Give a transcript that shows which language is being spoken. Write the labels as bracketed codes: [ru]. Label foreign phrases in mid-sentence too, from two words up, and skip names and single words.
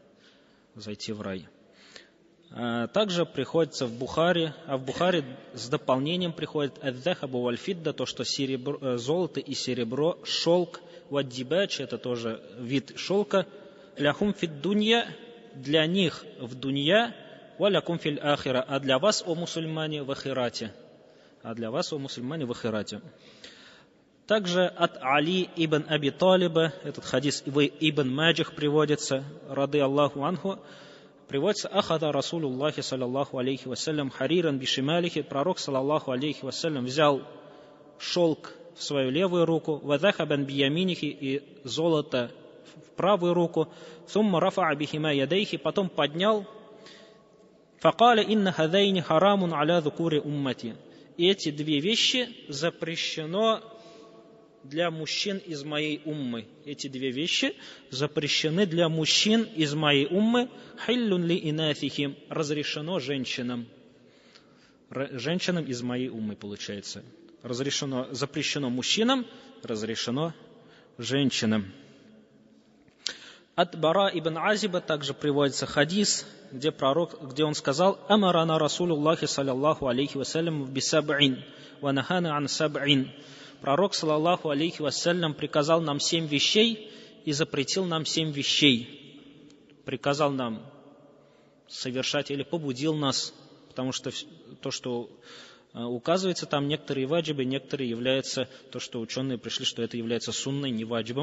[ru] Также приходится в Бухари, а в Бухари с дополнением приходит [ar] الذهب والفضة, [ru] то, что золото и серебро, шелк, вад-дибач, это тоже вид шелка, [ar] لهم في الدنيا, [ru] для них в дунья, [ar] ولكم في الآخرة, [ru] а для вас, о мусульмане, в ахирате. Также от Али ибн Аби Талиба, этот хадис в Ибн Маджах приводится, [ar] رضي الله عنه, [ru] приводится: [ar] «أخذ رسول الله صلى الله عليه وسلم حريرا بشماله». [ru] Пророк [ar] صلى الله عليه وسلم [ru] взял шелк в свою левую руку, [ar] وذهبا بيمينه, [ru] и золото в правую руку, [ar] ثم رفع بهما يديه, [ru] потом поднял, [ar] فقال إن هذين حرام على ذكور أمتي. [ru] И эти две вещи запрещено для мужчин из моей уммы. Эти две вещи запрещены для мужчин из моей уммы. [ar] حل لإناثهم, разрешено женщинам. [ru] Женщинам из моей уммы, получается. Запрещено мужчинам, разрешено женщинам. От Бара ибн Азиба также приводится хадис, где он сказал: [ar] «أمرنا رسول الله صلى الله عليه وسلم بسبع ونهانا عن سبع». [ru] Пророк, [ar] صلى الله عليه وسلم, [ru] приказал нам 7 вещей и запретил нам 7 вещей. Приказал нам совершать или побудил нас, потому что то, что указывается там, некоторые ваджибы, некоторые являются, то, что ученые пришли, что это является сунной, не ваджибом.